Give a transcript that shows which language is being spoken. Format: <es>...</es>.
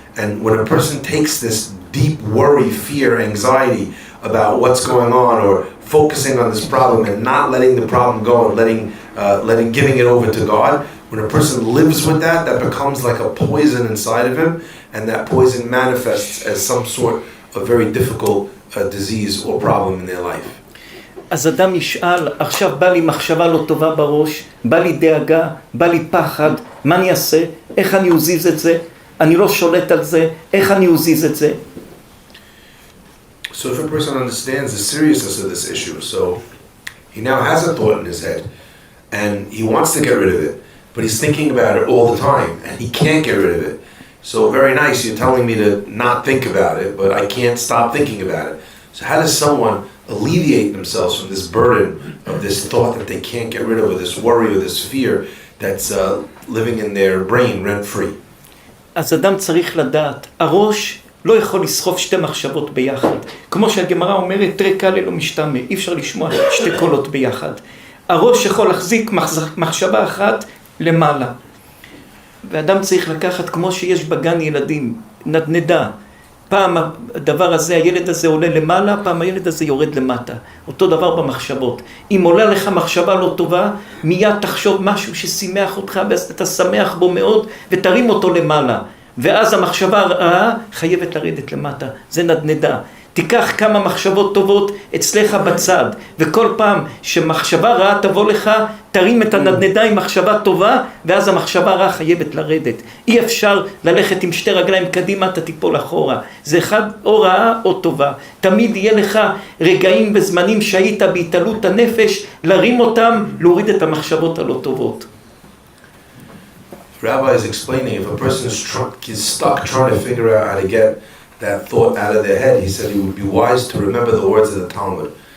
<en>And when a person takes this deep worry, fear, anxiety about what's going on, or focusing on this problem and not letting the problem go and giving it over to God, when a person lives with that, that becomes like a poison inside of him, and that poison manifests as some sort of very difficult disease or problem in their life.</en> <he>אז אדם ישאל, עכשיו בא לי מחשבה לא טובה בראש, בא לי דאגה, בא לי פחד, מה אני אעשה? איך אני אזיז את זה? אני לא שולט על זה, איך אני אזיז את זה?</he> <en>So if a person understands the seriousness of this issue, so he now has a thought in his head, and he wants to get rid of it, but he's thinking about it all the time, and he can't get rid of it. So very nice, you're telling me to not think about it, but I can't stop thinking about it. So how does someone alleviate themselves from this burden of this thought that they can't get rid of, or this worry or this fear that's living in their brain rent-free?</en> <he>אז אדם צריך לדעת, הראש לא יכול לסחוב 2 מחשבות ביחד. כמו שהגמרא אומרת, תראה קל לא משתמע, אי אפשר לשמוע 2 קולות ביחד. הראש יכול להחזיק מחשבה אחת למעלה. ואדם צריך לקחת, כמו שיש בגן ילדים, נדנדה, פעם הדבר הזה, הילד הזה עולה למעלה, פעם הילד הזה יורד למטה. אותו דבר במחשבות. אם עולה לך מחשבה לא טובה, מיד תחשוב משהו ששימח אותך, ואז אתה שמח בו מאוד, ותרים אותו למעלה. ואז המחשבה הרעה חייבת לרדת למטה. זה נדנדה. תיקח כמה מחשבות טובות אצלך בצד, וכל פעם שמחשבה רעה תבוא לך, תרים את הנדנדה עם מחשבה טובה, ואז המחשבה רעה חייבת לרדת. אי אפשר ללכת עם שתי רגליים קדימה, אתה תיפול אחורה. זה אחד או רעה או טובה. תמיד יהיה לך רגעים וזמנים שהיית בהתעלות הנפש, להרים אותם, להוריד את המחשבות הלא טובות.</he> <en>Rabbi is explaining if a person is stuck trying to figure out how to get that thought out of their head, he said it would be wise to remember the words of the Talmud.</en>